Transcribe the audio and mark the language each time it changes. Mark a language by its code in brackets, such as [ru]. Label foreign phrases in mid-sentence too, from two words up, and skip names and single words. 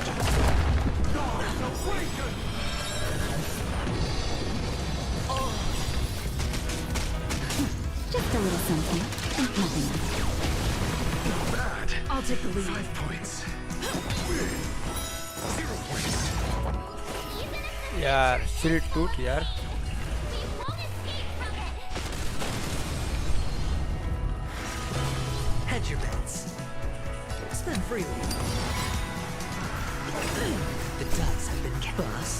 [en] Gods awaken! Just a little something. And nothing else. Bad. I'll take the lead. 5 points. 0 points. [hi] यार सिर टूट यार [en] Hedge your bets. Spend freely. The dice have been bust.